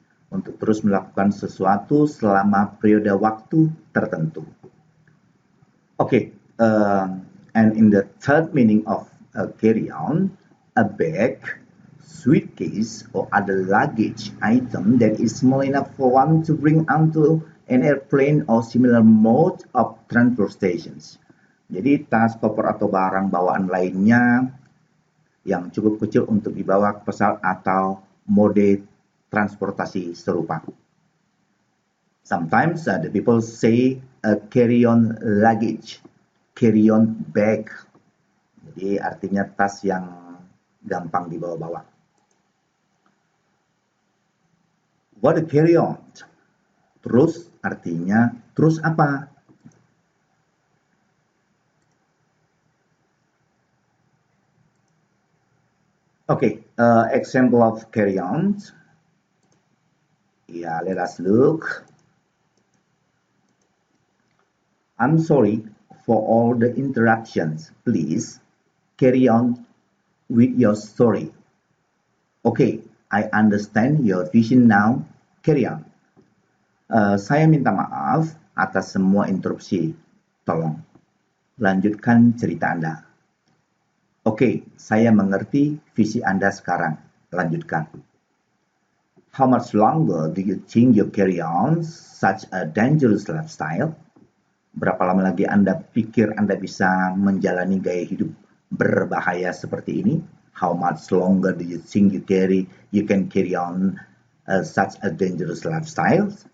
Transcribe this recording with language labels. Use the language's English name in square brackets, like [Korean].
[Indonesian] Untuk terus melakukan sesuatu selama periode waktu tertentu. [English] Okay, and in the third meaning of carry on, a bag, suitcase, or other luggage item that is small enough for one to bring onto an airplane or similar mode of transportation. [Indonesian] Jadi tas, koper, atau barang bawaan lainnya yang cukup kecil untuk dibawa ke pesawat atau mode transportasi serupa. [English] Sometimes the people say carry-on luggage, carry-on bag. [Indonesian] Jadi artinya tas yang gampang dibawa-bawa. [English] What a carry-on? [Indonesian] Terus artinya terus apa? [English] Okay, example of carry-ons. Yeah, let us look. I'm sorry for all the interruptions. Please carry on with your story. Okay, I understand your vision now. Carry on. [Indonesian] Saya minta maaf atas semua interupsi. Tolong lanjutkan cerita Anda. Oke, saya mengerti visi Anda sekarang. Lanjutkan. [English] How much longer do you think you carry on such a dangerous lifestyle? [Indonesian] Berapa lama lagi Anda pikir Anda bisa menjalani gaya hidup berbahaya seperti ini? [English] How much longer do you think you can carry on such a dangerous lifestyle?